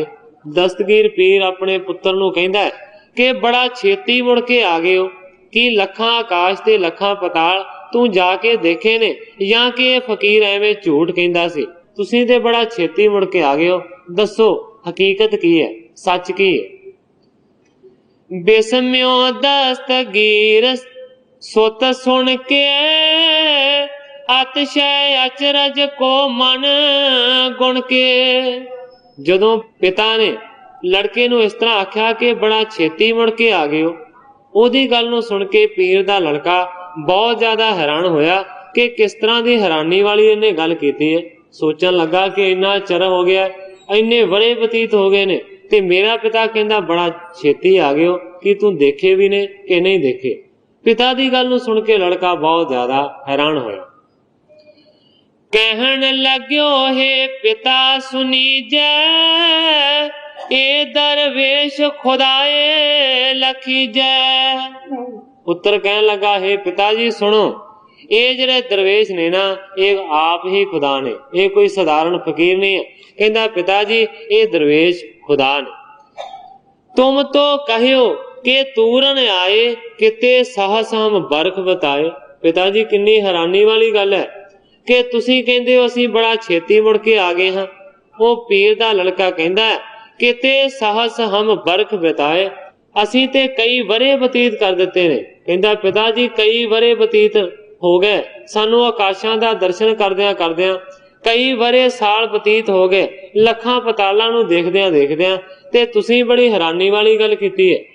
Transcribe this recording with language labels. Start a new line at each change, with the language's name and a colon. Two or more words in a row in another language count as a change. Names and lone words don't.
Punjabi: ਦਸਤਗੀਰ ਪੀਰ ਅਪਣੇ ਪੁੱਤਰ ਨੂੰ ਕਹਿੰਦਾ ਹੈ ਕਿ ਬੜਾ ਛੇਤੀ ਮੁੜ ਕੇ ਆ ਗਏ ਹੋ, ਕਿ ਲੱਖਾਂ ਆਕਾਸ਼ ਤੇ ਲੱਖਾਂ ਪਤਾਲ ਤੂੰ ਜਾਕੇ ਦੇਖੇ ਨੇ, ਯਾ ਕਿ ਯੇ ਫ਼ਕੀਰ ਐਵੇਂ ਝੂਠ ਕਹਿੰਦਾ ਸੀ। ਤੁਸੀਂ ਤੇ ਬੜਾ ਛੇਤੀ ਮੁੜ ਕੇ ਆ ਗਏ ਹੋ, ਦੱਸੋ ਹਕੀਕਤ ਕੀ ਹੈ, ਸੱਚ ਕੀ ਹੈ।
Braj: बेसम्यो दस्तगीर सुत सुन के, अतिशय अचरज को मन गुण के।
Punjabi: ਜਦੋਂ ਪਿਤਾ ਨੇ ਲੜਕੇ ਨੂੰ ਇਸ ਤਰ੍ਹਾਂ ਆਖਿਆ ਕਿ ਬੜਾ ਛੇਤੀ ਮੁੜ ਕੇ ਆ ਗਏ ਹੋ, ਓਦੀ ਗੱਲ ਨੂੰ ਸੁਣ ਕੇ ਪੀਰ ਦਾ ਲੜਕਾ ਬਹੁਤ ਜ਼ਿਆਦਾ ਹੈਰਾਨ ਹੋਇਆ ਕਿ ਕਿਸ ਤਰ੍ਹਾਂ ਦੀ ਹੈਰਾਨੀ ਵਾਲੀ ਇਨ੍ਹੇਂ ਗੱਲ ਕੀਤੀ ਹੈ। ਸੋਚਣ ਲੱਗਾ ਕਿ ਇੰਨਾ ਚਿਰ ਹੋ ਗਿਆ, ਇੰਨੇ ਵਰ੍ਹੇ ਬਤੀਤ ਹੋ ਗਏ ਨੇ, ਤੇ ਮੇਰਾ ਪਿਤਾ ਕਹਿੰਦਾ ਬੜਾ ਛੇਤੀ ਆ ਗਏ ਹੋ, ਕਿ ਤੂੰ ਦੇਖੇ ਭੀ ਨੇ ਕਿ ਨਹੀਂ ਦੇਖੇ। ਪਿਤਾ ਦੀ ਗੱਲ ਨੂੰ ਸੁਣ ਕੇ ਲੜਕਾ ਬਹੁਤ ਜ਼ਿਆਦਾ ਹੈਰਾਨ ਹੋਇਆ।
Braj: कहन लग्यो हे पिता सुनी जै, ए दरवेश खुदाए लखी जै।
Punjabi: ਪੁੱਤਰ ਕਹਿਣ ਲੱਗਾ, ਹੇ ਪਿਤਾਜੀ ਸੁਣੋ, ਯੇ ਜਿਹੜੇ ਦਰਵੇਸ਼ ਨੇ ਨਾ, ਯੇ ਆਪ ਹੀ ਖ਼ੁਦਾ ਨੇ, ਯੇ ਕੋਈ ਸਾਧਾਰਨ ਫ਼ਕੀਰ ਨਹੀਂ ਹੈ। ਕਹਿੰਦਾ ਪਿਤਾਜੀ ਯੇ ਦਰਵੇਸ਼ ਖ਼ੁਦਾ ਨੇ।
Braj: तुम तो कहियो कि तूरन आए, किते सहस हम बरख बताए।
Punjabi: ਪਿਤਾਜੀ ਕਿੰਨੀ ਹੈਰਾਨੀ ਵਾਲੀ ਗੱਲ ਹੈ ਕਿ ਤੁਸੀਂ ਕਹਿੰਦੇ ਹੋ ਅਸੀਂ ਬੜਾ ਛੇਤੀ ਮੁੜ ਕੇ ਆ ਗਏ ਹਾਂ। ਵੋ ਪੀਰ ਦਾ ਲੜਕਾ ਕਹਿੰਦਾ ਹੈ
Braj: किते सहस हम बरख बताए,
Punjabi: ਅਸੀਂ ਤੇ ਕਈ ਵਰ੍ਹੇ ਬਤੀਤ ਕਰ ਦਿੱਤੇ ਨੇ। ਕਹਿੰਦਾ ਪਿਤਾਜੀ ਕਈ ਵਰ੍ਹੇ ਬਤੀਤ ਹੋ ਗਏ, ਸਾਨੂੰ ਆਕਾਸ਼ਾਂ ਦਾ ਦਰਸ਼ਨ ਕਰਦਿਆਂ ਕਰਦਿਆਂ ਕਈ ਵਰ੍ਹੇ ਸਾਲ ਬਤੀਤ ਹੋ ਗਏ, ਲੱਖਾਂ ਪਤਾਲਾਂ ਨੂੰ ਦੇਖਦਿਆਂ ਦੇਖਦਿਆਂ, ਤੇ ਤੁਸੀਂ ਬੜੀ ਹੈਰਾਨੀ ਵਾਲੀ ਗੱਲ ਕੀਤੀ ਹੈ।